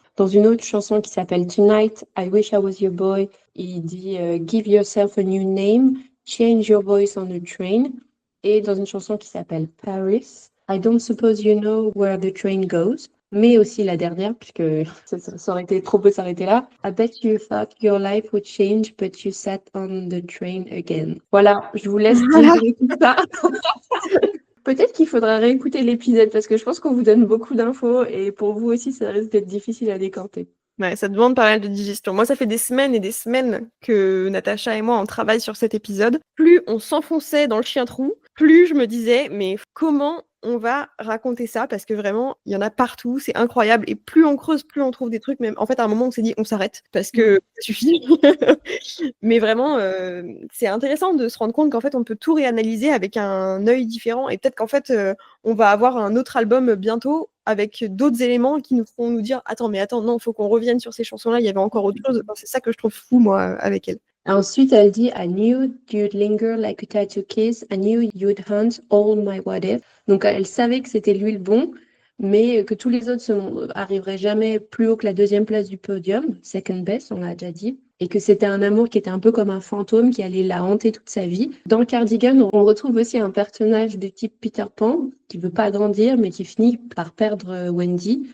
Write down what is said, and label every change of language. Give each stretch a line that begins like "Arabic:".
French: Dans une autre chanson qui s'appelle Tonight, I Wish I Was Your Boy, il dit
English: Give yourself a new name, change your voice on the train.
French: Et dans une chanson qui s'appelle Paris,
English: I don't suppose you know where the train goes.
French: mais aussi la dernière, puisque ça aurait été trop beau de s'arrêter là.
English: I bet you thought your life would change, but you sat on the train again.
French: Voilà, je vous laisse digérer tout ça. Peut-être qu'il faudra réécouter l'épisode parce que je pense qu'on vous donne beaucoup d'infos et pour vous aussi, ça risque d'être difficile à décanter. Ouais, ça demande pas mal de digestion. Moi, ça fait des semaines et des semaines que Natacha et moi, on travaille sur cet épisode. Plus on s'enfonçait dans le chien-trou, plus je me disais, mais comment on va raconter ça? Parce que vraiment, il y en a partout, c'est incroyable. Et plus on creuse, plus on trouve des trucs. Même en fait, à un moment, on s'est dit, on s'arrête parce que ça suffit. Mais vraiment, c'est intéressant de se rendre compte qu'en fait, on peut tout réanalyser avec un œil différent. Et peut-être qu'en fait, on va avoir un autre album bientôt avec d'autres éléments qui nous feront nous dire attends, non, faut qu'on revienne sur ces chansons-là, il y avait encore autre chose. Enfin, c'est ça que je trouve fou, moi, avec elle. Ensuite, elle dit
English: I knew you'd linger like a tattoo kiss. I knew you'd hunt all my what if.
French: Donc, elle savait que c'était lui le bon, mais que tous les autres arriveraient jamais plus haut que la 2e place du podium, second best, on l'a déjà dit, et que c'était un amour qui était un peu comme un fantôme qui allait la hanter toute sa vie. Dans Cardigan, on retrouve aussi un personnage de type Peter Pan qui veut pas grandir, mais qui finit par perdre Wendy.